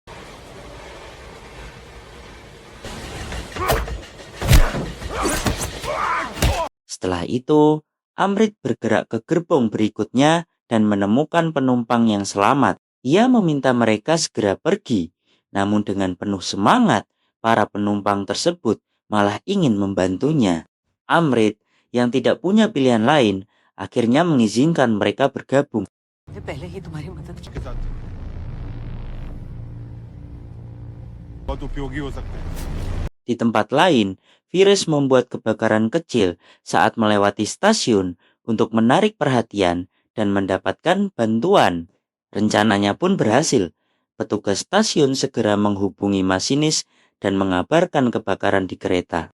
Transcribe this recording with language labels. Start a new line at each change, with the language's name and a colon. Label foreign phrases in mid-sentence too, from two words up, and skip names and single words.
Indonesian: Setelah itu, Amrit bergerak ke gerbong berikutnya dan menemukan penumpang yang selamat. Ia meminta mereka segera pergi, namun dengan penuh semangat, para penumpang tersebut malah ingin membantunya. Amrit, yang tidak punya pilihan lain, akhirnya mengizinkan mereka bergabung.
Hindi: पहले ही तुम्हारी मदद की। के साथ बहुत उपयोगी हो सकते हैं।
Indonesian: Di tempat lain, Virus membuat kebakaran kecil saat melewati stasiun untuk menarik perhatian dan mendapatkan bantuan. Rencananya pun berhasil. Petugas stasiun segera menghubungi masinis dan mengabarkan kebakaran di kereta.